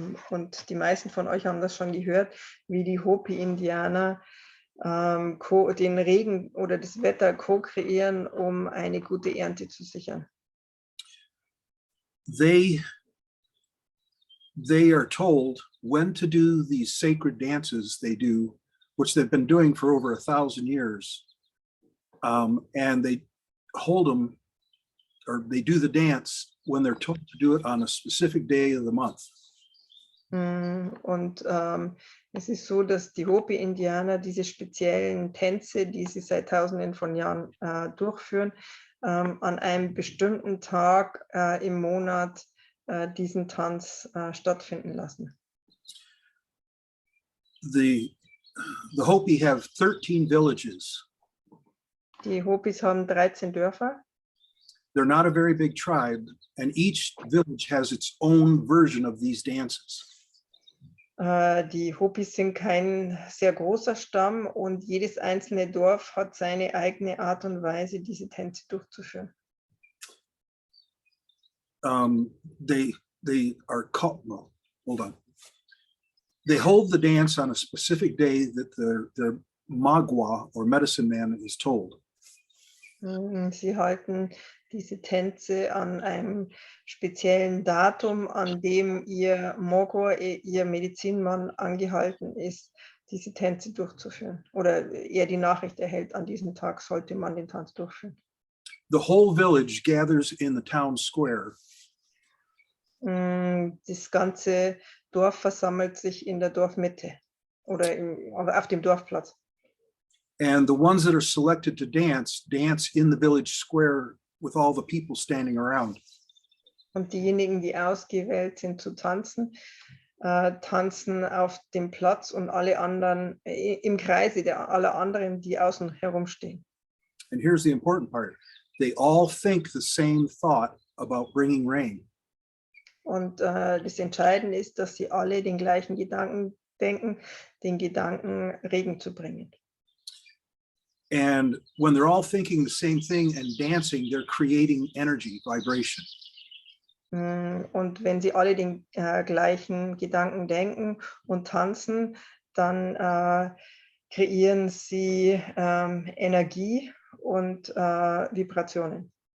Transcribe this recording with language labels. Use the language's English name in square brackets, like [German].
[German] Und die meisten von euch haben das schon gehört, wie die Hopi-Indianer den Regen oder das Wetter co-kreieren, um eine gute Ernte zu sichern. [English] They are told when to do these sacred dances they do, which they've been doing for over 1,000 years. And they hold them, or they do the dance when they're told to do it on a specific day of the month. [German] Und es ist so, dass die Hopi-Indianer diese speziellen Tänze, die sie seit Tausenden von Jahren durchführen, an einem bestimmten Tag im Monat diesen Tanz stattfinden lassen. [English] The Hopi have 13 villages. [German] Die Hopis haben 13 Dörfer. [English] They're not a very big tribe, and each village has its own version of these dances. [German] Die Hopis sind kein sehr großer Stamm und jedes einzelne Dorf hat seine eigene Art und Weise, diese Tänze durchzuführen. [English] They are called, well, hold on. They hold the dance on a specific day that their magua or medicine man is told. [German] Sie halten diese Tänze an einem speziellen Datum, an dem ihr Mogor, ihr Medizinmann, angehalten ist, diese Tänze durchzuführen. Oder er die Nachricht erhält, an diesem Tag sollte man den Tanz durchführen. [English] The whole village gathers in the town square. [German] Das ganze Dorf versammelt sich in der Dorfmitte oder auf dem Dorfplatz. [English] And the ones that are selected to dance in the village square with all the people standing around. [German] Und diejenigen, die ausgewählt sind zu tanzen, tanzen auf dem Platz und alle anderen im Kreise aller anderen, die außen herumstehen. [English] And here's the important part. They all think the same thought about bringing rain. [German] Und das Entscheidende ist, dass sie alle den gleichen Gedanken denken, den Gedanken, Regen zu bringen. [English] And when they're all thinking the same thing and dancing, they're creating energy, vibration. [German] Und wenn sie alle den gleichen Gedanken denken und tanzen, dann kreieren sie Energie und Vibrationen.